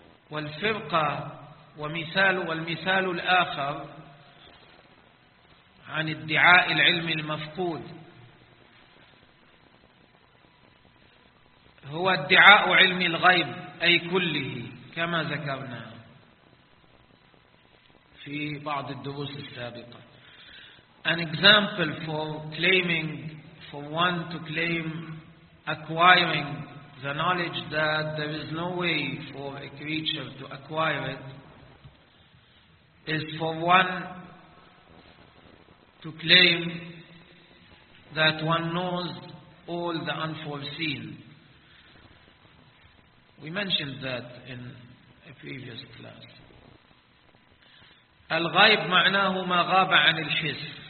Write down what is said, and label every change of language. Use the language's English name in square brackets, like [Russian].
[Arabic] والفرقة ومثال والمثال الآخر عن ادعاء العلم المفقود هو ادعاء علم الغيب أي كله كما ذكرنا في بعض الدروس السابقة. [English] An example for claiming, for one to claim acquiring the knowledge that there is no way for a creature to acquire it is for one to claim that one knows all the unforeseen. We mentioned that in a previous class. [Arabic] الغيب معناه ما غاب عن الحس.